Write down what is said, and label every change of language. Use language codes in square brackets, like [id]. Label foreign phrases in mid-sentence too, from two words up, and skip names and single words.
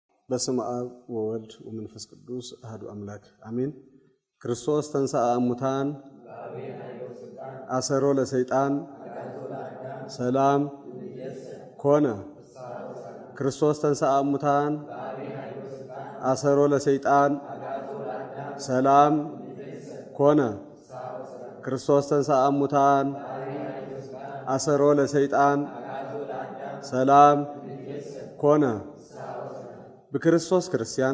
[gez] በስመ አብ ወወልድ ወመንፈስ ቅዱስ አሐዱ አምላክ አሜን። ክርስቶስ ተንሥአ እሙታን አሰሮ ለሰይጣን ሰላም ኮነ። ክርስቶስ ተንሥአ እሙታን አሰሮ ለሰይጣን ሰላም ኮነ። ክርስቶስ ተንሥአ እሙታን አሰሮ ለሰይጣን ሰላም ኮነ። በክርስቶስ ክርስቲያን